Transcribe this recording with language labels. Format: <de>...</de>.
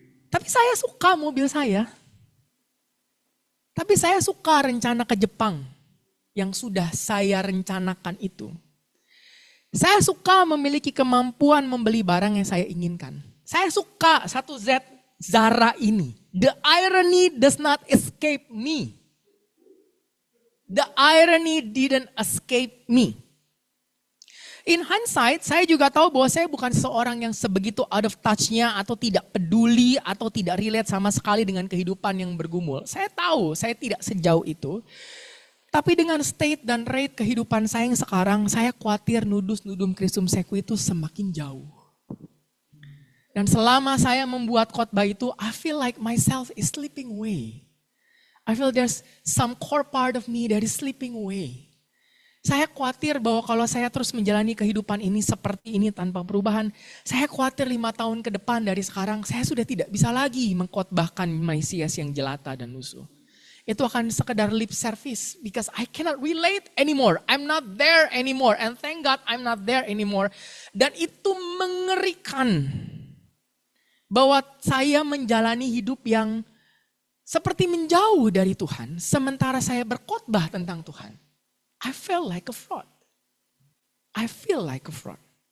<id>Tapi saya suka mobil saya. Tapi saya suka rencana ke Jepang yang sudah saya rencanakan itu. Saya suka memiliki kemampuan membeli barang yang saya inginkan. Saya suka satu Zara ini.</id> <en>The irony does not escape me. The irony didn't escape me.</en> <id>In hindsight, saya juga tahu bahwa saya bukan seorang yang sebegitu out of touch-nya atau tidak peduli atau tidak relate sama sekali dengan kehidupan yang bergumul. Saya tahu, saya tidak sejauh itu. Tapi dengan state dan rate kehidupan saya yang sekarang, saya khawatir nudus nudum Kristum Seku itu semakin jauh. Dan selama saya membuat khotbah itu,</id> <en>I feel like myself is slipping away. I feel there's some core part of me that is slipping away.</en> <id>Saya khawatir bahwa kalau saya terus menjalani kehidupan ini seperti ini tanpa perubahan, saya khawatir 5 tahun ke depan dari sekarang, saya sudah tidak bisa lagi mengkhotbahkan Mesias yang jelata dan lusuh. Itu akan sekedar lip service</id> <en>because I cannot relate anymore. I'm not there anymore and thank God I'm not there anymore.</en> <id>Dan itu mengerikan. Bahwa saya menjalani hidup yang seperti menjauh dari Tuhan, sementara saya berkhotbah tentang Tuhan.</id> <en>I feel like a fraud. I feel like a fraud.</en>